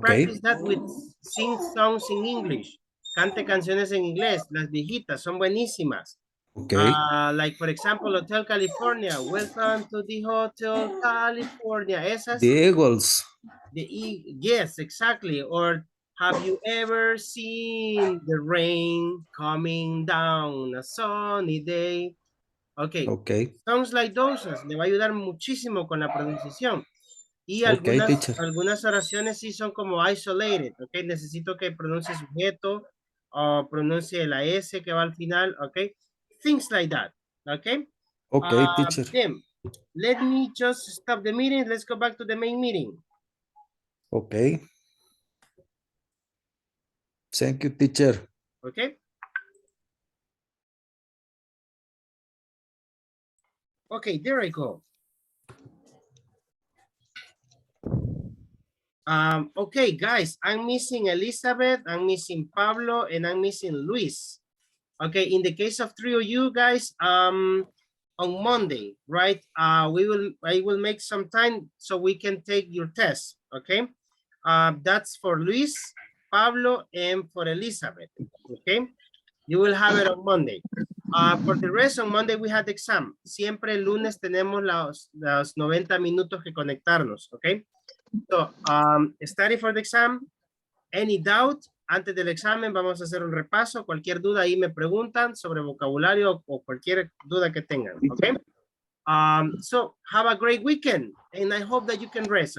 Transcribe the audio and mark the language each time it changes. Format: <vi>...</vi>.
<en>practice that with sing songs in English.</en> <es>Cante canciones en inglés. Las viejitas son buenísimas.</es> <en>Okay. Like for example, Hotel California. Welcome to the Hotel California.</en> <es>Esas.</es> <en>The Eagles. Yes, exactly. Or have you ever seen the rain coming down a sunny day? Okay. Okay. Sounds like those.</en> <es>Le va a ayudar muchísimo con la pronunciación. Y</es> <en>Okay, teacher.</en> <es>algunas oraciones sí son como isolated. Ok. Necesito que pronuncie sujeto o pronuncie la S que va al final. Ok.</es> <en>Things like that.</en> <es>Ok.</es> <en>Okay, teacher. Then, let me just stop the meeting. Let's go back to the main meeting. Okay. Thank you, teacher. Okay. Okay, there I go. Okay, guys, I'm missing Elizabeth, I'm missing Pablo, and I'm missing Luis. Okay, in the case of 3 of you guys, on Monday, right? I will make some time so we can take your test. Okay, that's for Luis, Pablo, and for Elizabeth. Okay, you will have it on Monday. For the rest, on Monday we had the exam.</en> <es>Siempre el lunes tenemos los 90 minutos que conectarnos.</es> <en>Okay, so study for the exam. Any doubt?</en> <es>Antes del examen vamos a hacer un repaso. Cualquier duda ahí me preguntan sobre vocabulario o cualquier duda que tengan.</es> <en>Okay. So have a great weekend, and I hope that you can rest.</en>